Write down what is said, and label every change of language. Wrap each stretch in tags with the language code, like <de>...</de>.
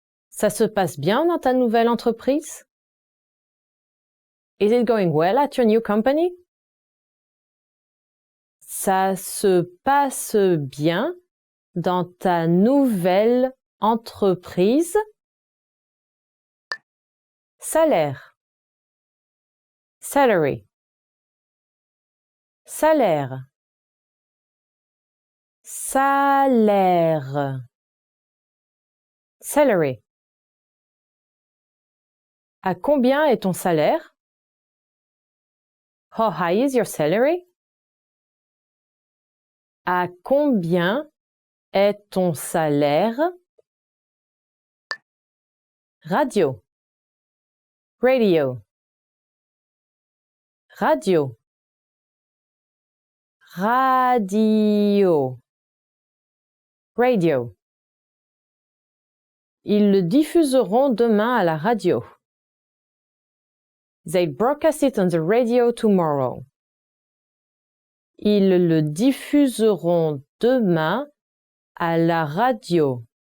<fr>Ça se passe bien dans ta nouvelle entreprise?</fr> <en>Is it going well at your new company?</en> <fr>Ça se passe bien dans ta nouvelle entreprise? Salaire. Salary. Salaire. Salaire. Salary. À combien est ton salaire?</fr> <en>How high is your salary?</en> <fr>À combien est ton salaire? Radio. Radio. Radio. Radio. Radio. Ils le diffuseront demain à la radio.</fr> <en>They'll broadcast it on the radio tomorrow.</en> <fr>Ils le diffuseront demain à la radio.</fr>